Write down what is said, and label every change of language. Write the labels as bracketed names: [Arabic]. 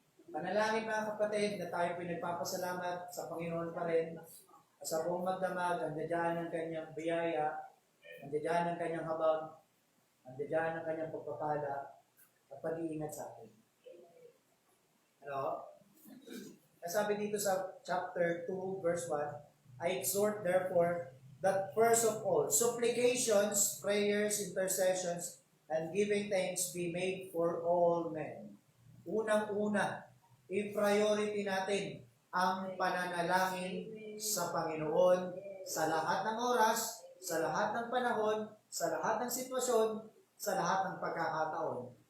[Filipino] Panalangin mga kapatid na tayo pinagpapasalamat sa Panginoon pa rin. Sa buong magdamag, andyan ang kanyang biyaya, andyan ang kanyang habag, andyan ang kanyang pagpapala at pag-iingat sa atin. Ano? [English] Sabi dito sa chapter 2, verse 1, I exhort therefore that first of all, supplications, prayers, intercessions, and giving thanks be made for all men. [Filipino] Unang-una, i-priority natin ang pananalangin sa Panginoon sa lahat ng oras, sa lahat ng panahon, sa lahat ng sitwasyon, sa lahat ng pagkakataon.